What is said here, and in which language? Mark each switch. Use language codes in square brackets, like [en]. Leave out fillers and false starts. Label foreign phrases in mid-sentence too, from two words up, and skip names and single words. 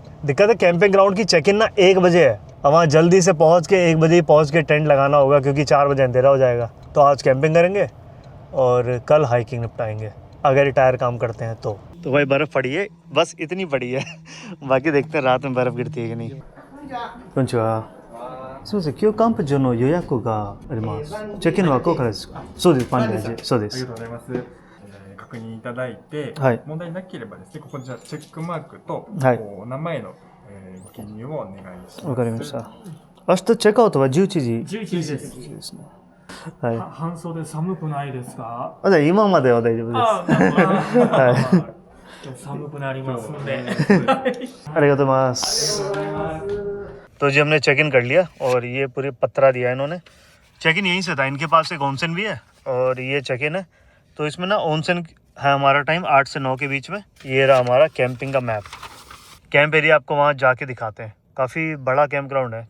[hi] दिक्कत है [en] camping ground [hi] की [en] check in [hi] ना 1 बजे है। अब वहाँ जल्दी से पहुँच के 1 बजे पहुँच के टेंट लगाना होगा, क्योंकि 4 बजे अंधेरा हो जाएगा। तो आज कैंपिंग करेंगे और कल हाइकिंग निपटाएंगे, अगर ये टायर काम करते हैं तो। भाई बर्फ़ पड़ी है, बस इतनी पड़ी है। बाकी देखते हैं रात में बर्फ़ गिरती है कि नहीं। [ja] 今日キャンプ場の予約があります。チェックインはここからですか？そうです、パンデージ。そうです。ありがとうございます。確認いただいて、問題なければですね、ここじゃチェックマークと、お名前のご記入をお願いします。わかりました。明日チェックアウトは11時。 11時ですね。はい。半袖寒くないですか？今までは大丈夫です。寒くなりますので。ありがとうございます。 [hi] तो जी हमने [en] check in [hi] कर लिया और ये पूरी पत्रा दिया इन्होंने। [en] check in [hi] यहीं से था, इनके पास एक ऑनसेन भी है और ये [en] check in [hi] है। तो इसमें ना ऑनसेन है हमारा टाइम 8 से 9 के बीच में। ये रहा हमारा कैंपिंग का मैप। [en] camp area [hi] आपको वहाँ जाके दिखाते हैं, काफ़ी बड़ा [en] camp ground [hi] है।